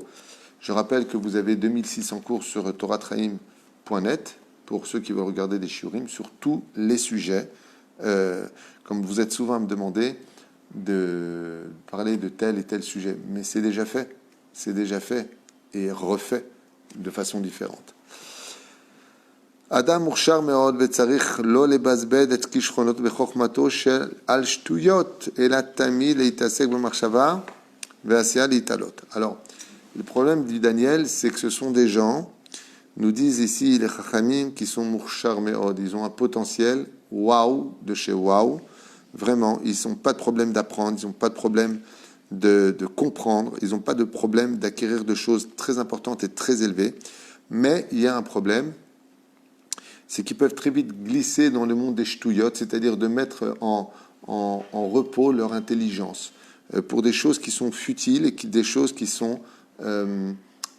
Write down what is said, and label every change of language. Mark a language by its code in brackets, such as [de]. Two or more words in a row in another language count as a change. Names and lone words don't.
[fr] Je rappelle que vous avez 2600 cours sur toratraim.net pour ceux qui veulent regarder des shiurim sur tous les sujets. Comme vous êtes souvent à me demander de parler de tel et tel sujet. Mais c'est déjà fait. C'est déjà fait et refait de façon différente. [he] אדם מוכשר מאוד וצריך לא לבזבז את כישרונות בחוכמתו על שטויות, אלא תמיד להתעסק במחשבה ועשייה להתעלות. [fr] Alors, le problème du Daniel, c'est que ce sont des gens, nous disent ici les chachamim, qui sont [he] מוכשר מאוד, [fr] ils ont un potentiel waouh de chez waouh, vraiment, ils n'ont pas de problème d'apprendre, ils n'ont pas de problème de comprendre, ils n'ont pas de problème d'acquérir de choses très importantes et très élevées, mais il y a un problème, c'est qu'ils peuvent très vite glisser dans le monde des ch'touillottes, c'est-à-dire de mettre en repos leur intelligence pour des choses qui sont futiles et des choses qui sont voire inutiles.